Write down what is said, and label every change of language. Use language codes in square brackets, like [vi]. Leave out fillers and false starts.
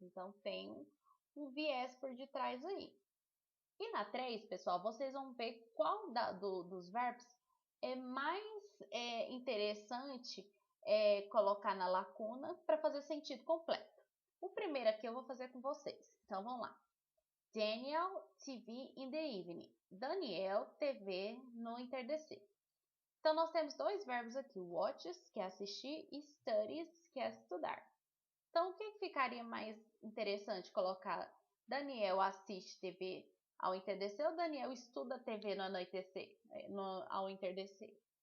[pt] Então tem um viés por detrás aí. E na 3, pessoal, vocês vão ver qual dos verbos é mais interessante colocar na lacuna para fazer sentido completo. O primeiro aqui eu vou fazer com vocês. Então, vamos lá. [en] Daniel TV in the evening. [pt] Daniel TV no entardecer. Então, nós temos dois verbos aqui. Watches, que é assistir, e studies, que é estudar. Então, o que ficaria mais interessante colocar? Daniel assiste TV ao entardecer ou Daniel estuda TV no anoitecer, ao entardecer?